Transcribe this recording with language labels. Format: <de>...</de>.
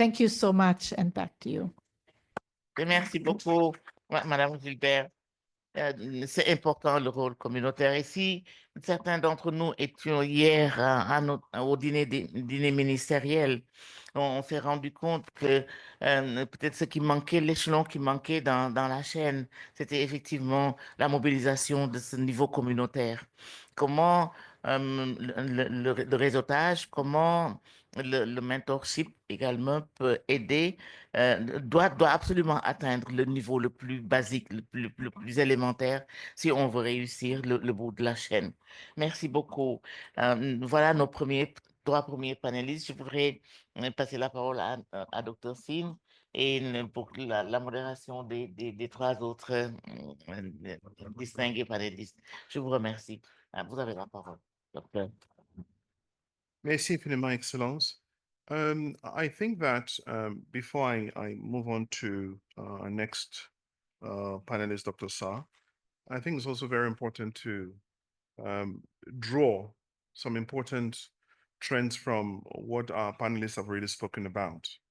<en>Thank you so much, and back to you.</en> <fr>Merci beaucoup, Madame Gilbert. C'est important le rôle communautaire ici. Certains d'entre nous étions hier au dîner ministériel. On s'est rendu compte que peut-être ce qui manquait, l'échelon qui manquait dans la chaîne, c'était effectivement la mobilisation de ce niveau communautaire. Comment le réseautage, comment le mentorship également peut aider, doit absolument atteindre le niveau le plus basique, le plus élémentaire, si on veut réussir le bout de la chaîne. Merci beaucoup. Voilà nos trois premiers panélistes. Je voudrais passer la parole à Dr. Singh et pour la modération des trois autres distingués panélistes. Je vous remercie. Vous avez la parole, docteur. Merci infiniment, Excellence.</fr> <en>I think that before I move on to our next panelist, Dr. Sa, I think it's also very important to draw some important trends from what our panelists have already spoken about.</en>